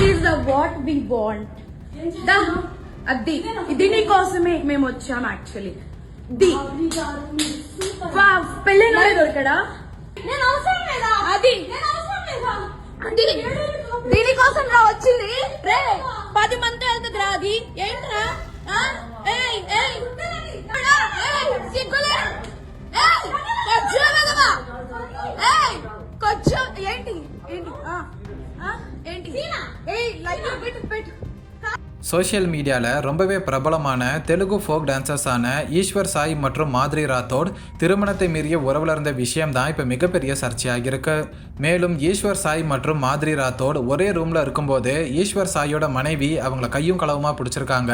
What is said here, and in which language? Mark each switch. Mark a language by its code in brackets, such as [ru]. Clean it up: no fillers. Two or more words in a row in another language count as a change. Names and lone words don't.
[en] what we want. [te] అది దీనికోసమే మేము వచ్చాం యాక్చువల్లీ. పెళ్ళైనా దొరకడా? అది దీనికోసం రా వచ్చింది. 10 మంది వెళ్తుంది రా. అది ఏంట్రా? ఏంటి [en] social media-வில் [ta] ரொம்பவே பிரபலமான தெலுங்கு [en] folk dancers-ஆன [ta] ஈஸ்வர் சாய் மற்றும் மாத்ரி ராத்தோட் திருமணத்தை மீறிய உறவில் இருந்த விஷயம் தான் இப்போ மிகப்பெரிய சர்ச்சையாகிருக்கு. மேலும் ஈஸ்வர் சாய் மற்றும் மாத்ரி ராத்தோட் ஒரே ரூமில் இருக்கும்போது ஈஸ்வர் சாயோட மனைவி அவங்கள கையும் களவுமா பிடிச்சிருக்காங்க.